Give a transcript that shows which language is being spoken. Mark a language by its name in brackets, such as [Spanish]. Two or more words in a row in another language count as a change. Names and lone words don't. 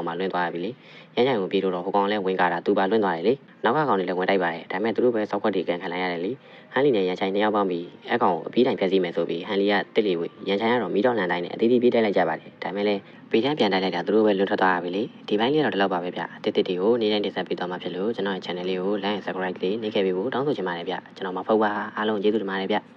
[Burmese] မှလွင့်သွားရပြီလေရန်ချိုင်ကိုပြေးထိုးတော့ဟိုကောင်လည်းဝင်ကားတာသူပါလွင့်သွားတယ်လေနောက်ကကောင်တွေလည်းဝင်တိုက်ပါတယ်ဒါပေမဲ့သူတို့ပဲစောက်ခွက်တွေကန်ခံလိုက်ရတယ်လေဟန်လီနဲ့ရန်ချိုင်နှစ်ယောက်ပေါင်းပြီးအကောင်ကိုအပြီးတိုင်ဖျက်ဆီးမယ်ဆိုပြီးဟန်လီကတစ်လီဝေးရန်ချိုင်ကတော့မီးတော်လန်တိုင်းနဲ့အသေးသေးပြေးတိုက်လိုက်ကြပါတယ်ဒါပေမဲ့လည်းဘေးထန်းပြန်တိုက်လိုက်တာသူတို့ပဲလွတ်ထွက်သွားရပြီလေဒီပိုင်းလေးတော့ဒီလောက်ပါပဲဗျတစ်တွေကိုနေ့တိုင်းတင်ဆက်ပေးသွားမှာဖြစ်လို့ကျွန်တော်ရဲ့ channel လေးကို [English] like and subscribe [Burmese] လေးနှိပ်ခဲ့ပေးဖို့တောင်းဆိုချင်ပါတယ်ဗျကျွန်တော်မဖုတ်ပါအားလုံးကျေးဇူးတင်ပါတယ်ဗျ